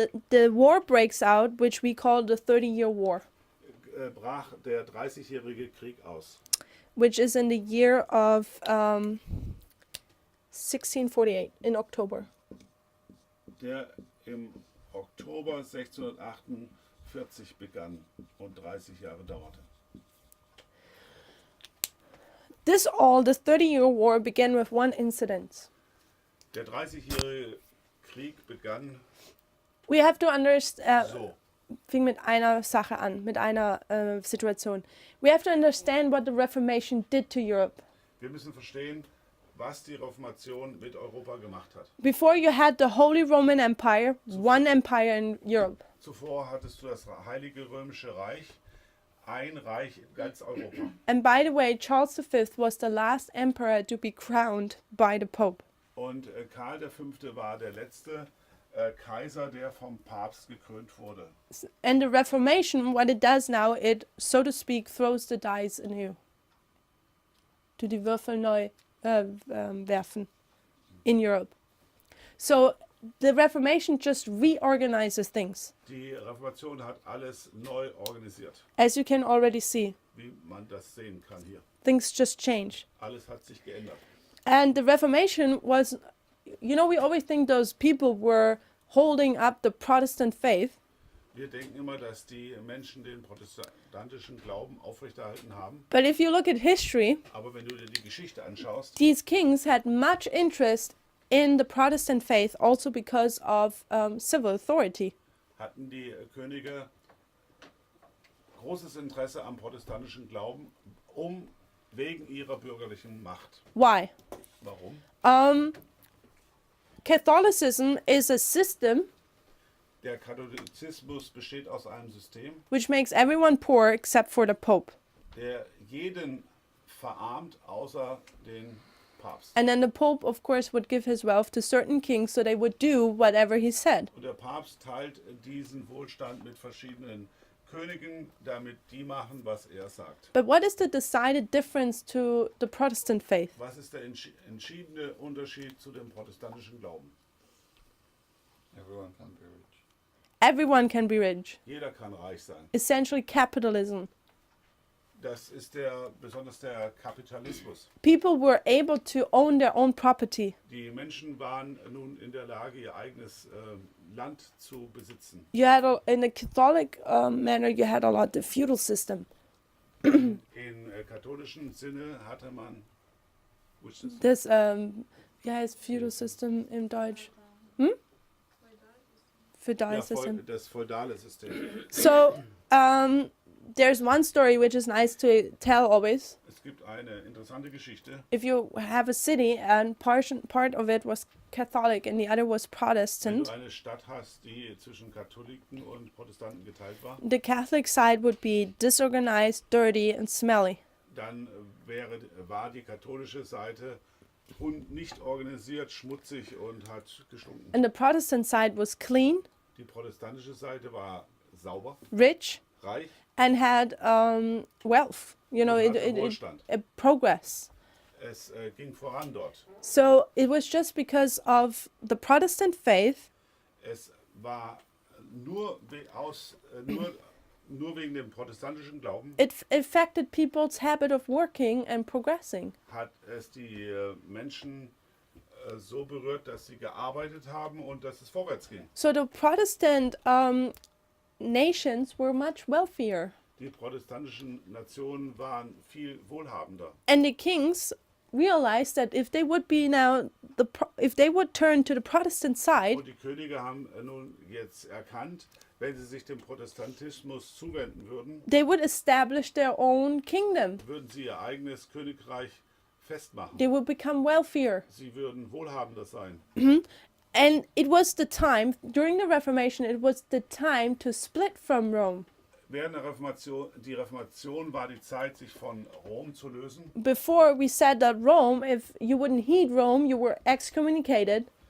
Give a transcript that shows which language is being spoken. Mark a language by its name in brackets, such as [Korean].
[English] the war breaks out, which we call the 30-year War, [German] brach der 30-jährige Krieg aus. [English] which is in the year of 1648 in October. [German] Der im Oktober 1648 begann und 30 Jahre dauerte. [English] The 30-year War began with one incident. [German] Der 30-jährige Krieg begann [English] We have to understand. [German] so. Fing mit einer Sache an, mit einer Situation. [English] We have to understand what the Reformation did to Europe. [German] Wir müssen verstehen, was die Reformation mit Europa gemacht hat. [English] Before you had the Holy Roman Empire, one empire in Europe. [German] Zuvor hattest du das Heilige Römische Reich, ein Reich in ganz Europa. [English] And by the way, Charles V was the last emperor to be crowned by the Pope. [German] Und Karl V. war der letzte Kaiser, der vom Papst gekrönt wurde. [English] And the Reformation, what it does now, it, so to speak, throws the dice anew. [German] To die Würfel neu werfen in Europe. [English] So the Reformation just reorganizes things, [German] Die Reformation hat alles neu organisiert, [English] as you can already see. [German] wie man das sehen kann hier. [English] Things just change. [German] Alles hat sich geändert. [English] And the Reformation was, you know, we always think those people were holding up the Protestant faith, [German] Wir denken immer, dass die Menschen den protestantischen Glauben aufrechterhalten haben. [English] but if you look at history, [German] Aber wenn du dir die Geschichte anschaust, [English] these kings had much interest in the Protestant faith also because of civil authority. [German] hatten die Könige großes Interesse am protestantischen Glauben, wegen ihrer bürgerlichen Macht. [English] Why? [German] Warum? [English] Catholicism is a system [German] Der Katholizismus besteht aus einem System, [English] which makes everyone poor except for the Pope. [German] der jeden verarmt, außer den Papst. [English] And then the Pope, of course, would give his wealth to certain kings so they would do whatever he said. [German] Und der Papst teilt diesen Wohlstand mit verschiedenen Königen, damit die machen, was er sagt. [English] But what is the decided difference to the Protestant faith? [German] Was ist der entschiedene Unterschied zu dem protestantischen Glauben? [English] Everyone can be rich. Everyone can be rich. [German] Jeder kann reich sein. [English] Essentially capitalism. [German] Das ist besonders der Kapitalismus. [English] People were able to own their own property. [German] Die Menschen waren nun in der Lage, ihr eigenes Land zu besitzen. [English] You had, in the Catholic manner, you had a lot the feudal system. [German] Im katholischen Sinne hatte man This, wie heißt feudal system im Deutsch? [English] Feudal system. [German] das feudale System. [English] So, there's one story which is nice to tell always. [German] Es gibt eine interessante Geschichte. [English] If you have a city and part of it was Catholic and the other was [German] Wenn [English] Protestant, [German] du eine Stadt hast, die zwischen Katholiken und Protestanten geteilt war, [English] the Catholic side would be disorganized, dirty, and smelly. [German] dann war die katholische Seite nicht organisiert, schmutzig und hat gestunken. [English] And the Protestant side was clean, [German] Die protestantische Seite war sauber, [English] rich, [German] reich [English] and had wealth. You know, [German] und hatte Wohlstand. [English] Progress. [German] Es ging voran dort. [English] So it was just because of the Protestant faith [German] Es war nur wegen dem protestantischen Glauben [English] it affected people's habit of working and progressing. [German] hat es die Menschen so berührt, dass sie gearbeitet haben und dass es vorwärts ging. [English] So the Protestant nations were much wealthier, [German] Die protestantischen Nationen waren viel wohlhabender. [English] and the kings realized that if they would be now if they would turn to the Protestant side, [German] Und die Könige haben nun jetzt erkannt, wenn sie sich dem Protestantismus zuwenden würden, [English] they would establish their own kingdom. [German] würden sie ihr eigenes Königreich festmachen. [English] They would become wealthier. [German] Sie würden wohlhabender sein. [English] And it was the time, during the Reformation, it was the time to split from Rome. [German] Während der Reformation, die Reformation war die Zeit, sich von Rom zu lösen. [English] Before we said that Rome, if you wouldn't heed Rome, you were excommunicated.